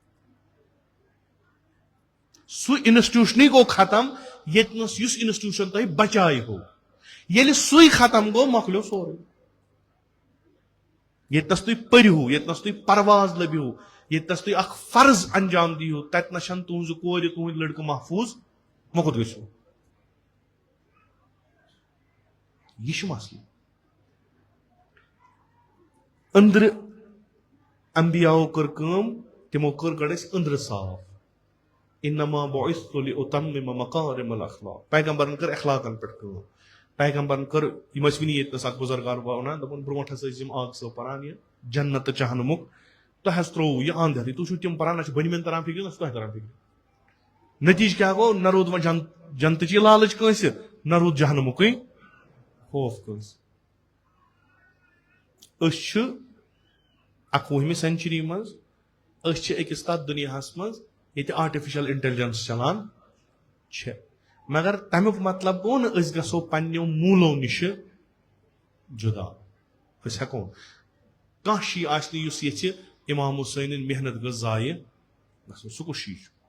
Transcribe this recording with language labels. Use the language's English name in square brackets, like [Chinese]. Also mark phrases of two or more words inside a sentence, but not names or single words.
[Kashmiri] سُہ انسٹیوشنٕے گوٚو ختم ییٚتنس یُس انسٹیوشن تۄہہِ بچایہِ ہو ییٚلہِ سُے ختم گوٚو مۄکلیو سورُے ییٚتنس تُہۍ پٔرِو ییٚتنس تُہۍ پرواز لٔبِو ییٚتنس تُہۍ اکھ فرض انجام دِیِو تتنس چھنہٕ تُہنزِ کورِ تُہنٛدۍ لڑکہٕ محفوٗظ وۄنۍ کوٚت گٔژھِو یہ چھُ مسلہٕ أنٛدرٕ انبیاہو کٔر کٲم تِمو کٔر گۄڈٕ اَسہِ أنٛدرٕ صاف [Arabic] انما بعثت لأتمم مکارم الاخلاق [Kashmiri] پیغمبرن کٔر اخلاقن پٮ۪ٹھ کٲم پیغمبرن کٔر یِم ٲسۍ وٕنی ییٚتنس اکھ بُزرگار ونان دوٚپُن برونٛٹھ ہسا ٲسۍ یِم آگ صٲب پران یہِ جنت چاہنمُک تۄہہِ حظ ترووُ یہِ اند ہیٚتھٕے تُہۍ چھِو تِم پران نہ چھِ بٔنمٮ۪ن تران فکرِ نہ چھِ تۄہہِ تران فکرِ نتیٖجہٕ کیٛاہ گوٚو نہ روٗد وۄنۍ جنتٕچی لالٕچ کٲنٛسہِ نہ روٗد جہنمُکٕے خوف کٲنٛسہِ أسۍ چھِ 21وِ سینچری منٛز أسۍ چھِ أکِس تَتھ دُنیاہَس منٛز ییٚتہِ [English] artificial intelligence [Kashmiri] چلان چھِ مگر تَمیُک مطلب گوٚو نہٕ أسۍ گژھو پنٛنیو موٗلو نِشہِ جُدا أسۍ ہٮ۪کو کانٛہہ شی آسہِ نہٕ یُس ییٚژھِ اِمام حُسینٕنۍ محنت گٔژھ ضایہِ گژھُن سُہ کُس شی چھُ